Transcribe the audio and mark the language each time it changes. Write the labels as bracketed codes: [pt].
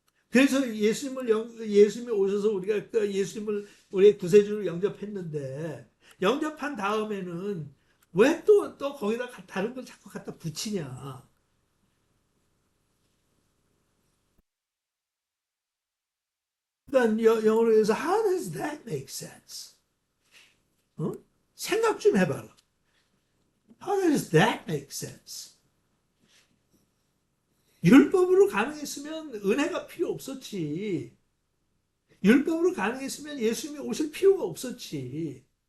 [ko] 그래서 예수님이 오셔서 우리가 그 예수님을 우리의 구세주로 영접했는데, 영접한 다음에는 왜 또 거기다 다른 걸 자꾸 갖다 붙이냐? 그러니까 영어로 해서 [en] How does that make sense? [ko] 어? 생각 좀 해봐라. [en] How does that make sense? [ko] 율법으로 가능했으면 은혜가 필요 없었지. 율법으로 가능했으면 예수님이 오실 필요가 없었지.